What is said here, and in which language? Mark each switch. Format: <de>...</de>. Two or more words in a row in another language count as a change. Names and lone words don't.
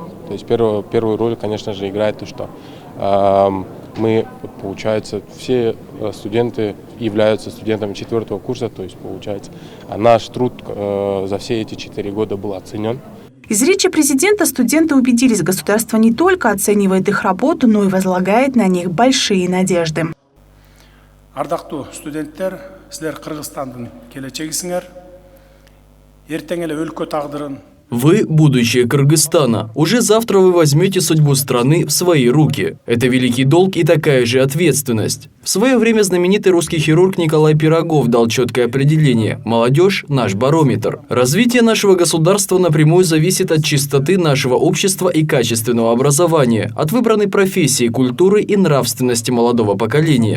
<ru>То есть первую роль, конечно же, играет то, что мы, получается, все студенты являются студентами 4-го курса, то есть, получается, наш труд за все эти 4 года был оценен. Из речи президента студенты убедились, государство не только оценивает их работу, но и возлагает на них большие надежды.</ru> <ky>Ардактуу студенттер, силер Кыргызстандын келечегисиңер. Эртең эле өлкө тагдырын.</ky> <ru>Вы – будущее Кыргызстана. Уже завтра вы возьмете судьбу страны в свои руки. Это великий долг и такая же ответственность. В свое время знаменитый русский хирург Николай Пирогов дал четкое определение: молодежь – наш барометр. Развитие нашего государства напрямую зависит от чистоты нашего общества и качественного образования, от выбранной профессии, культуры и нравственности молодого поколения.</ru>